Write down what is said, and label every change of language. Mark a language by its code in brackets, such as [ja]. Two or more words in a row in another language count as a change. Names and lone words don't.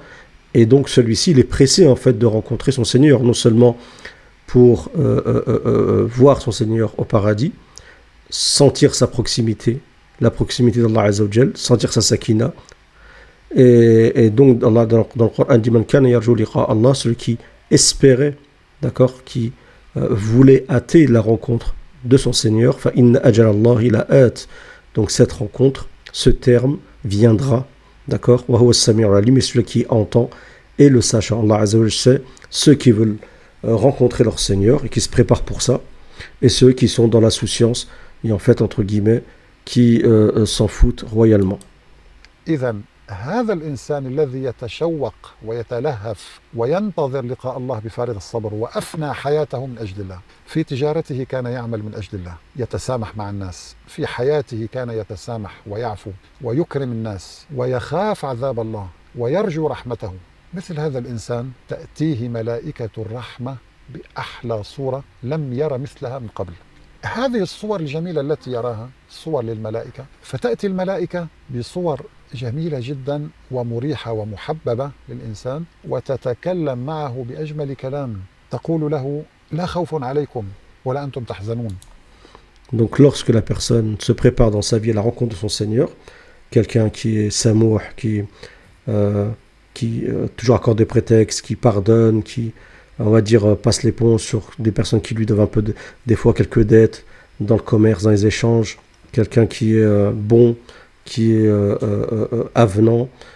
[fr] Et donc, celui-ci, il est pressé, en fait, de rencontrer son Seigneur, non seulement pour voir son Seigneur au paradis, sentir sa proximité, la proximité d'Allah [ar] عز وجل, [fr] sentir sa sakina. Et donc, Allah, dans le Coran, dit [ar] من كان يرجو لقاء الله, [fr] celui qui espérait, d'accord, qui voulait hâter la rencontre de son Seigneur, [ar] فإن أجل الله لآت. [fr] Donc cette rencontre, ce terme viendra, d'accord, [ar] وهو السميع العليم, [fr] et celui qui entend et le sachant. Allah [ar] عز وجل [fr] sait ceux qui veulent rencontrer leur Seigneur et qui se préparent pour ça, et ceux qui sont dans la souciance et en fait entre guillemets qui s'en foutent royalement. [ar] إذن هذا الإنسان الذي يتشوق ويتلهف وينتظر لقاء الله بفارغ الصبر وأفنى حياته من أجل الله، في تجارته كان يعمل من أجل الله، يتسامح مع الناس، في حياته كان يتسامح ويعفو ويكرم الناس ويخاف عذاب الله ويرجو رحمته. مثل هذا الإنسان تأتيه ملائكة الرحمة بأحلى صورة لم ير مثلها من قبل. هذه الصور الجميلة التي يراها صور للملائكة، فتأتي الملائكة بصور جميلة جدا ومريحة ومحببة للإنسان وتتكلم معه بأجمل كلام، تقول له لا خوف عليكم ولا أنتم تحزنون. [fr] Donc lorsque la personne se prépare dans sa vie à la rencontre de son Seigneur, quelqu'un qui est samouh, qui toujours accorde des prétextes, qui pardonne, qui, on va dire, passe l'éponge sur des personnes qui lui doivent un peu, des fois quelques dettes dans le commerce, dans les échanges, quelqu'un qui est bon, qui est avenant,